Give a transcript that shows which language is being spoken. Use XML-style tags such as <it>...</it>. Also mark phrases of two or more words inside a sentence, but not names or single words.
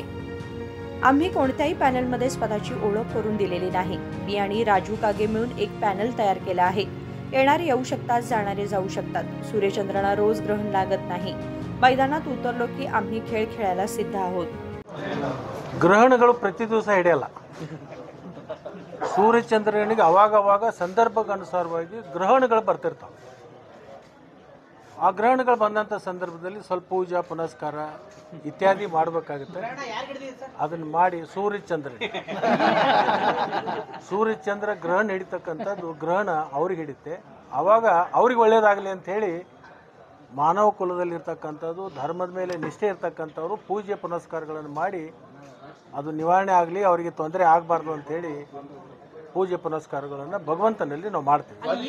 <mr>आम्ही कोणत्याही पॅनलमध्ये स्वतःची ओळख करून दिलेली नाही। मी आणि राजू कागे मिळून एक पॅनल तयार केला आहे। येणारे येऊ शकतात, जाणारे जाऊ शकतात। सूर्यचंद्रांना रोज ग्रहण लागत नाही। मैदानात उतरलो की आम्ही खेळ खेळायला सिद्ध आहोत।</mr> <kn>ಗ್ರಹಣಗಳು ಪ್ರತಿ ದಿವಸ ಹಿಡಿಯಲ್ಲ। ಸೂರ್ಯಚಂದ್ರನಿಗೆ ಅವಾಗ ಸಂದರ್ಭಕ್ಕನುಸಾರವಾಗಿ ಗ್ರಹಣಗಳು ಬರ್ತಿರ್ತಾವೆ। ಆ ಗ್ರಹಣಗಳು ಬಂದಂಥ ಸಂದರ್ಭದಲ್ಲಿ ಸ್ವಲ್ಪ ಪೂಜಾ ಪುನಸ್ಕಾರ ಇತ್ಯಾದಿ ಮಾಡಬೇಕಾಗುತ್ತೆ। ಅದನ್ನು ಮಾಡಿ ಸೂರ್ಯಚಂದ್ರ ಗ್ರಹಣ ಹಿಡಿತಕ್ಕಂಥದ್ದು ಗ್ರಹಣ ಅವ್ರಿಗೆ ಹಿಡಿತೆ, ಆವಾಗ ಅವ್ರಿಗೆ ಒಳ್ಳೇದಾಗಲಿ ಅಂತ ಹೇಳಿ ಮಾನವ ಕುಲದಲ್ಲಿರ್ತಕ್ಕಂಥದ್ದು ಧರ್ಮದ ಮೇಲೆ ನಿಷ್ಠೆ ಇರ್ತಕ್ಕಂಥವ್ರು ಪೂಜೆ ಪುನಸ್ಕಾರಗಳನ್ನು ಮಾಡಿ ಅದು ನಿವಾರಣೆ ಆಗಲಿ, ಅವರಿಗೆ ತೊಂದರೆ ಆಗಬಾರ್ದು ಅಂತ ಹೇಳಿ ಪೂಜೆ ಪುನಸ್ಕಾರಗಳನ್ನು ಭಗವಂತನಲ್ಲಿ ನಾವು ಮಾಡ್ತೀವಿ।</kn>